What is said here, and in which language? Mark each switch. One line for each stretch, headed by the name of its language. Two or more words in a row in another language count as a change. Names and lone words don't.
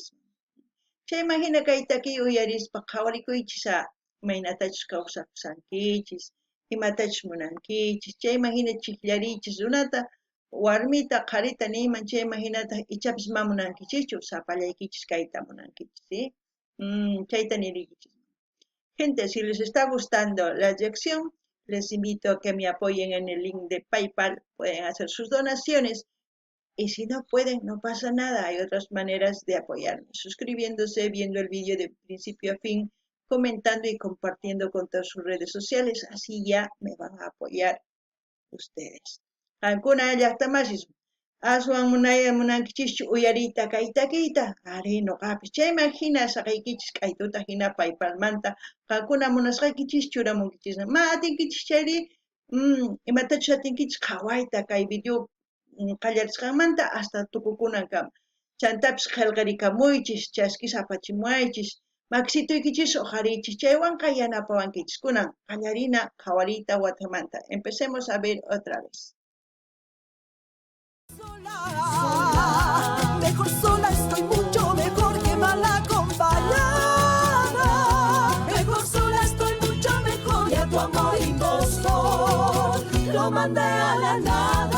Quechua: Chayman hina kay takiy uyarispa qhawarikuychis imaynatachus kawsakusankichis, imatachus munankichis, chayman hina chiqllarichis runata, warmita qharita niyman chayman hinata ichapis ma munankichischu sapallaykichis kayta munankichis, chayta nirikichis.
Spanish: Gente, si les está gustando la lección, les invito a que me apoyen en el link de PayPal, pueden hacer sus donaciones. Y si no pueden, no pasa nada. Hay otras maneras de apoyarme. Suscribiéndose, viendo el vídeo de principio a fin, comentando y compartiendo con todas sus redes sociales. Así ya me van a apoyar ustedes.
Quechua: Alguna llaqtamasis. Aswan munaya munankichischu uyarita kaytakita. Ari noqapis. Chayman hina saqaykichis kaytuta hina paypalmanta. Qankuna munasqaykichis churamunkichisna. Ma atinkichis chayri. Imatachus atinkichis qhawayta kay video qallarisqanmanta hasta tukukunankama. Chantapis qillqarikamuychis, chaskis apachimuaychis, maksituykichis uqarichis, chaywanqa yanapawankichis kunan qallarina qhawarita watamanta.
Spanish: Empecemos a ver otra vez. Sola, mejor sola estoy mucho mejor que mal acompañada. Mejor sola estoy mucho mejor y a tu amor impostor lo mandé a la nada.